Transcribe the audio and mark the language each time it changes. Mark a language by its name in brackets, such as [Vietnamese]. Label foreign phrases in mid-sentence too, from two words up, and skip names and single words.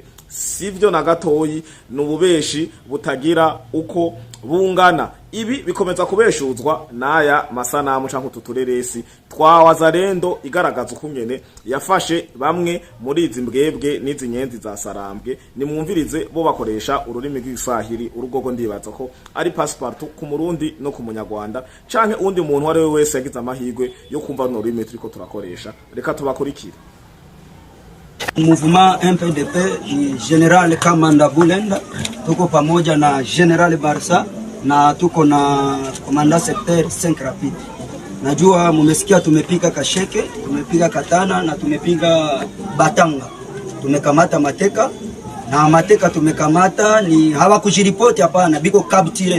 [Rundi] sivyo na gatoyi nububeshi butagira uko bungana ibi bikomeza kubeshuzwa naya masanamu canke tutureresi twa Wazalendo igaragaza ukungene yafashe bamwe muri izi mbwebwe n'izi nyenzi za Sarambwe nimwumvirize bo bakoresha ururimi rw'Iswahili urugogo ndibaza ko ari passport ku Murundi no ku Munyarwanda canke undi muntu wari we wese yagize amahirwe yo kumva no rurimi turiko turakoresha reka tubakurikire. [Swahili] Mouvement MPDP ni General Kamanda Bulenda, tuko pamoja na General Barsa na tuko na Komanda Sector 5 Rapid. Najua mumesikia tumepiga Kasheke, tumepiga Katana na tumepiga Batanga. Tumekamata mateka na mateka tumekamata ni hawakushiripoti hapana, biko capture.